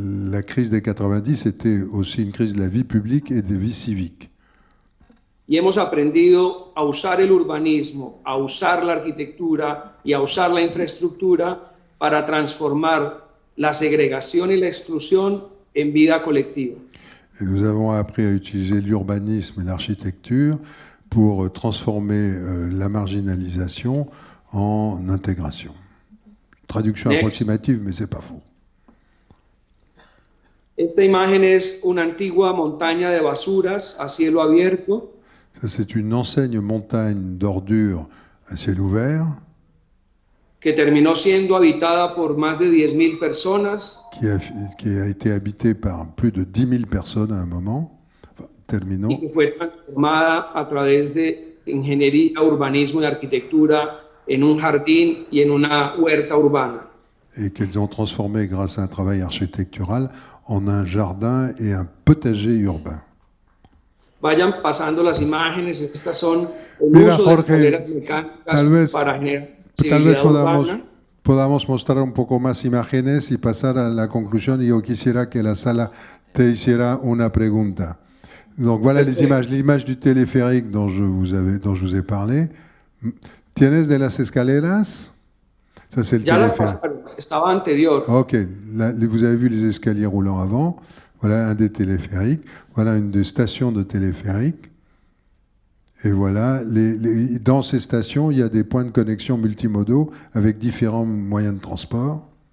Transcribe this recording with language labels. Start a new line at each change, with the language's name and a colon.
French: La crise des 90 était aussi une crise de la vie publique et des vies civiques.
Spanish: Y hemos aprendido a usar el urbanismo, a usar la arquitectura y a usar la infraestructura para transformar la segregación y la exclusión en vida colectiva.
French: Et nous avons appris à utiliser l'urbanisme et l'architecture pour transformer la marginalisation en intégration. Traduction approximative, mais c'est pas faux.
Spanish: Esta imagen es una antigua montaña de basuras a cielo abierto.
French: Ça, c'est une enseigne montagne d'ordures à ciel ouvert.
Spanish: Que terminó siendo habitada por más de 10.000 personas.
French: Qui a été habitée par plus de 10 000 personnes à un moment.
Spanish: Enfin, terminó. Y que fue transformada a través de ingeniería, urbanismo y arquitectura en un jardín y en una huerta urbana.
French: Et qu'elles ont transformé grâce à un travail architectural en un jardin et un potager urbain.
Spanish: Vayan pasando las imágenes, estas son el uso de escaleras mecánicas para generar tal vez podamos mostrar un poco más imágenes y pasar a la conclusión. Y yo quisiera que la sala te hiciera una pregunta.
French: Donc voilà les images. L'image du téléphérique dont je vous ai parlé.
Spanish: ¿Tienes de las escaleras?
French: Ça, c'est le téléphérique.
Spanish: Estaba anterior.
French: Ok, vous avez vu les escaliers roulants avant. Voilà un des téléphériques. Voilà une des stations de téléphérique. Et voilà, dans ces stations, il y a des points de connexion multimodaux avec différents moyens de transport.